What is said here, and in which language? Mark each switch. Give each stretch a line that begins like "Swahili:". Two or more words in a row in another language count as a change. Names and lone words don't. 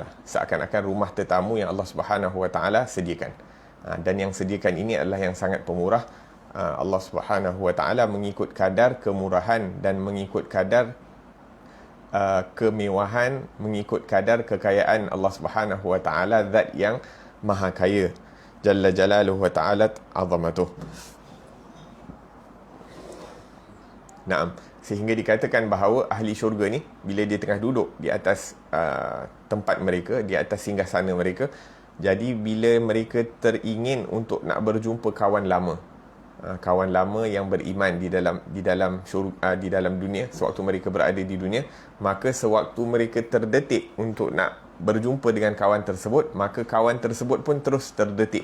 Malay: Seakan-akan rumah tetamu yang Allah
Arabic: سبحانه وتعالى
Malay: sediakan. Dan yang sediakan ini adalah yang sangat pemurah. Allah
Arabic: سبحانه وتعالى
Malay: mengikut kadar kemurahan dan mengikut kadar kemewahan, mengikut kadar kekayaan Allah
Arabic: سبحانه وتعالى,
Malay: zat yang maha kaya,
Arabic: جل جلاله وتعالت عظمته.
Malay: Naam, sehingga dikatakan bahawa ahli syurga ni bila dia tengah duduk di atas tempat mereka, di atas singgasana mereka, jadi bila mereka teringin untuk nak berjumpa kawan lama, kawan lama yang beriman di dalam dunia, sewaktu mereka berada di dunia, maka sewaktu mereka terdetik untuk nak berjumpa dengan kawan tersebut, maka kawan tersebut pun terus terdetik.